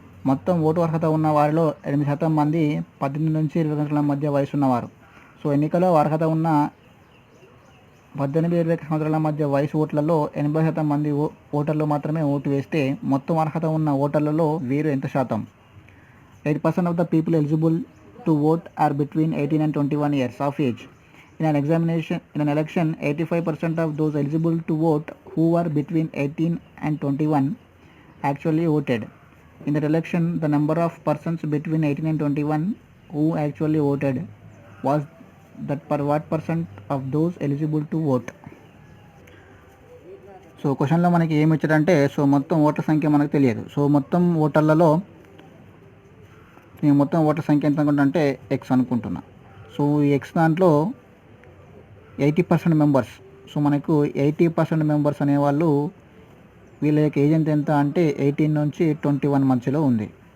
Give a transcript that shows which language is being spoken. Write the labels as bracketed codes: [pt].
[te] మొత్తం ఓటు అర్హత ఉన్న వారిలో 8% మంది 18 నుంచి 20 సంవత్సరాల మధ్య వయసు ఉన్నవారు. సో ఎన్నికలో అర్హత ఉన్న 18-20 సంవత్సరాల మధ్య వయసు ఓట్లలో 80% మంది ఓటర్లు మాత్రమే ఓటు వేస్తే మొత్తం అర్హత ఉన్న ఓటర్లలో వీరు ఎంత శాతం. [en] 8% of the people eligible to vote are between 18 and 21 years of age. In an election, 85% of those eligible to vote who are between 18 and 21 actually voted. In that election, the number of persons between 18 and 21 who actually voted was that per what percent of those eligible to vote. [te] So క్వశ్చన్లో మనకి ఏమి ఇచ్చారంటే so మొత్తం ఓట్ల సంఖ్య మనకు తెలియదు. So మొత్తం ఓటర్లలో నేను మొత్తం ఓట్ల సంఖ్య ఎంత అనుకుంటా ఎక్స్ అనుకుంటున్నా. సో ఈ ఎక్స్ దాంట్లో 80% మెంబర్స్. సో మనకు 80% మెంబర్స్ అనేవాళ్ళు వీళ్ళ యొక్క ఏజ్ ఎంత అంటే 18 నుంచి 21 మధ్యలో ఉంది.